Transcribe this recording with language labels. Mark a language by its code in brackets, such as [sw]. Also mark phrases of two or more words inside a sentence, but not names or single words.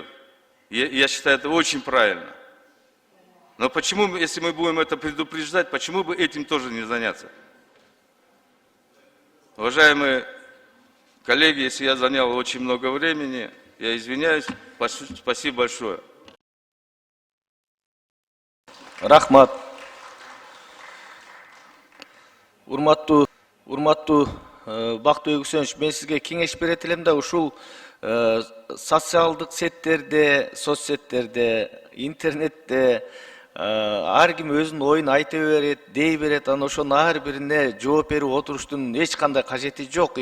[ru] Я считаю, это очень правильно. Но почему, если мы будем это предупреждать, почему бы этим тоже не заняться? Уважаемые коллеги, если я занял очень много времени, я извиняюсь. Спасибо большое. [ky] Рахмат. Урматтуу Бактыбек Үсенович, мен сизге кеңеш берет элем да, ушул социалдык сеттерде, соцсеттерде, интернетте ар ким өзүнүн оюн айта берет, дей берет, анан ошонун ар бирине жооп берип отуруштун эч кандай кажети жок.